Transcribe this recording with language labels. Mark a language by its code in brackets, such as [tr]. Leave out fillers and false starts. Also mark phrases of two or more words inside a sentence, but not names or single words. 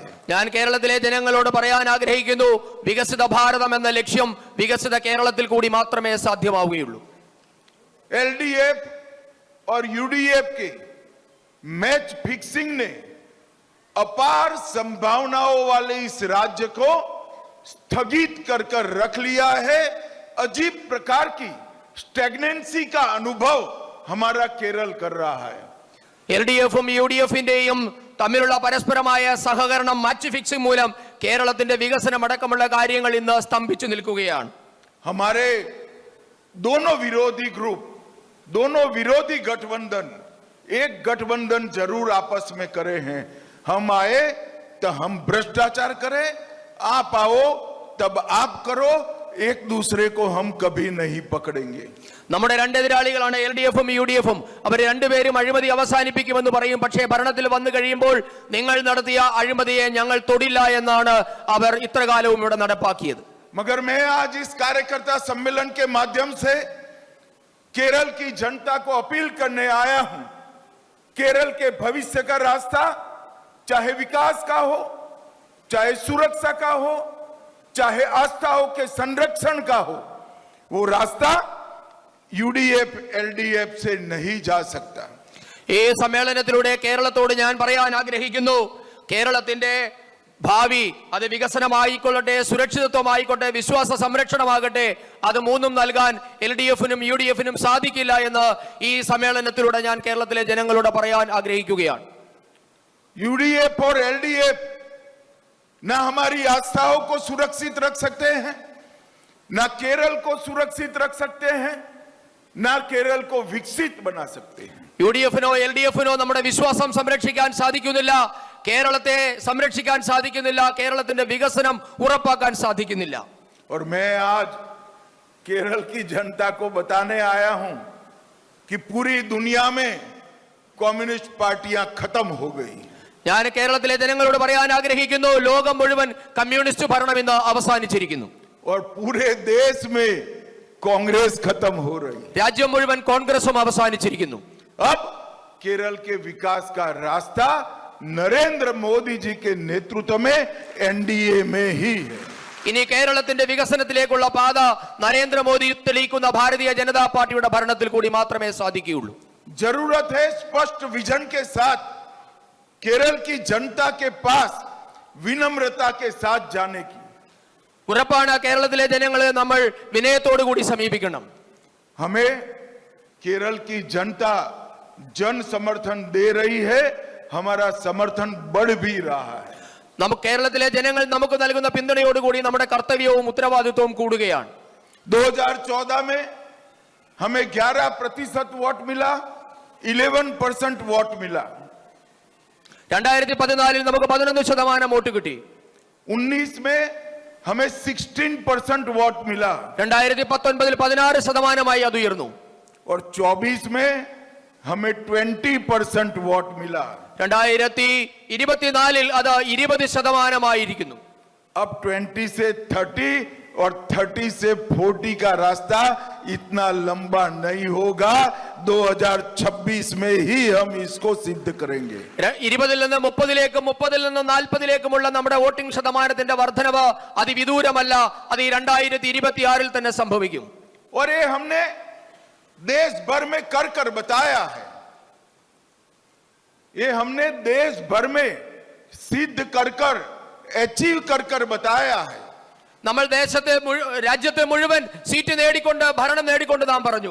[ml] ഞാൻ കേരളത്തിലെ ജനങ്ങളോട് പറയാൻ ആഗ്രഹിക്കുന്നു, വികസിത ഭാരതം എന്ന ലക്ഷ്യം വികസിത കേരളത്തിൽ കൂടി മാത്രമേ സാധ്യമാവുകയുള്ളൂ. [hi] एलडीएफ और यूडीएफ के [en] match fixing [hi] ने अपार संभावनाओं वाले इस राज्य को स्थगित कर रख लिया है. अजीब प्रकार की स्टैग्नेंसी का अनुभव हमारा केरल कर रहा है. [ml] LDF-ഉം UDF-ന്റെയും തമ്മിലുള്ള പരസ്പരമായ സഹകരണം, [en] match fixing [ml] മൂലം കേരളത്തിന്റെ വികസനം അടക്കമുള്ള കാര്യങ്ങൾ ഇന്ന് സ്തംഭിച്ചു നിൽക്കുകയാണ്. [hi] हमारे दोनों विरोधी ग्रुप, दोनों विरोधी गठबंधन एक गठबंधन जरूर आपस में करे हैं. हम आए तो हम भ्रष्टाचार करें, आप आओ तब आप करो. एक दूसरे को हम कभी नहीं पकड़ेंगे. [ml] നമ്മുടെ രണ്ട് എതിരാളികളാണ് LDF-ഉം UDF-ഉം. അവർ രണ്ടുപേരും അഴിമതി അവസാനിപ്പിക്കുമെന്ന് പറയും. പക്ഷേ ഭരണത്തിൽ വന്നു കഴിയുമ്പോൾ നിങ്ങൾ നടത്തിയ അഴിമതിയെ ഞങ്ങൾ തൊടില്ല എന്നാണ് അവർ ഇത്രകാലവും ഇവിടെ നടപ്പാക്കിയത്. [hi] मगर मैं आज इस कार्यकर्ता सम्मेलन के माध्यम से केरल की जनता को अपील करने आया हूं. केरल के भविष्य का रास्ता, चाहे विकास का हो, चाहे सुरक्षा का हो, चाहे आस्थाओं के संरक्षण का हो, वो रास्ता यूडीएफ एलडीएफ से नहीं जा सकता। [ml] ഈ സമ്മേളനത്തിലൂടെ കേരളത്തോട് ഞാൻ പറയാൻ ആഗ്രഹിക്കുന്നു, കേരളത്തിന്റെ ഭാവി അത് വികസനമായിക്കൊള്ളട്ടെ, സുരക്ഷിതത്വമായിക്കോട്ടെ, വിശ്വാസ സംരക്ഷണമാകട്ടെ, അത് മൂന്നും നൽകാൻ LDF-നും UDF-നും സാധിക്കില്ല എന്ന് ഈ സമ്മേളനത്തിലൂടെ ഞാൻ കേരളത്തിലെ ജനങ്ങളോട് പറയാൻ ആഗ്രഹിക്കുകയാണ്. [hi] यूडीएफ और एलडीएफ न हमारी आस्थाओं को सुरक्षित रख सकते हैं, न केरल को सुरक्षित रख सकते हैं, न केरल को विकसित बना सकते हैं। [ml] UDF-നോ LDF-നോ നമ്മുടെ വിശ്വാസം സംരക്ഷിക്കാൻ സാധിക്കുന്നില്ല, കേരളത്തെ സംരക്ഷിക്കാൻ സാധിക്കുന്നില്ല, കേരളത്തിന്റെ വികസനം ഉറപ്പാക്കാൻ സാധിക്കുന്നില്ല. [hi] और मैं आज केरल की जनता को बताने आया हूं कि पूरी दुनिया में कम्युनिस्ट पार्टियां खत्म हो गई। [ml] ഞാൻ കേരളത്തിലെ ജനങ്ങളോട് പറയാൻ ആഗ്രഹിക്കുന്നു, ലോകം മുഴുവൻ കമ്മ്യൂണിസ്റ്റ് ഭരണം ഇന്ന് അവസാനിച്ചിരിക്കുന്നു. [hi] और पूरे देश में कांग्रेस खत्म हो रही। [ml] രാജ്യം മുഴുവൻ കോൺഗ്രസും അവസാനിച്ചിരിക്കുന്നു. [hi] अब केरल के विकास का रास्ता नरेंद्र मोदी जी के नेतृत्व में एनडीए में ही है। [ml] ഇനി കേരളത്തിന്റെ വികസനത്തിലേക്കുള്ള പാത നരേന്ദ്രമോദി തെളിയിക്കുന്ന ഭാരതീയ ജനതാ പാർട്ടിയുടെ ഭരണത്തിൽ കൂടി മാത്രമേ സാധിക്കുകയുള്ളൂ. [hi] जरूरत है स्पष्ट विजन के साथ केरल की जनता के पास विनम्रता के साथ जाने की। [ml] ഉറപ്പാണ് കേരളത്തിലെ ജനങ്ങളെ നമ്മൾ വിനയത്തോടു കൂടി സമീപിക്കണം. [hi] हमें केरल की जनता जन समर्थन दे रही है, हमारा समर्थन बढ़ भी रहा है। [ml] നമുക്ക് കേരളത്തിലെ ജനങ്ങൾ നമുക്ക് നൽകുന്ന പിന്തുണയോടുകൂടി നമ്മുടെ കർത്തവ്യവും ഉത്തരവാദിത്വവും കൂടുകയാണ്. [hi] 2014 में हमें 11% वोट मिला, 11% वोट मिला। [ml] 2014 നമുക്ക് 11% വോട്ട് കിട്ടി. [hi] 19 में हमें 16% वोट मिला [ml] 2019 16% അത് ഉയർന്നു. [hi] और 24 में हमें 20% वोट मिला। [ml] 2024 അത് 20% [hi] अब 20 से 30 और 30 से 40 का रास्ता इतना लंबा नहीं होगा। 2026 में ही हम इसको सिद्ध करेंगे। [ml] 20 നിന്ന് 30ലേക്കും 30 നിന്ന് 40ലേക്കുമുള്ള നമ്മുടെ വോട്ടിംഗ് ശതമാനത്തിന്റെ വർധനവ് അതിവിദൂരമല്ല, അത് 2026 തന്നെ സംഭവിക്കും. [hi] और ये हमने देश भर में कर बताया है, ये हमने देश भर में सिद्ध कर अचीव कर बताया है। [ml] നമ്മൾ രാജ്യത്തെ മുഴുവൻ സീറ്റ് നേടിക്കൊണ്ട് ഭരണം നേടിക്കൊണ്ട് നാം പറഞ്ഞു.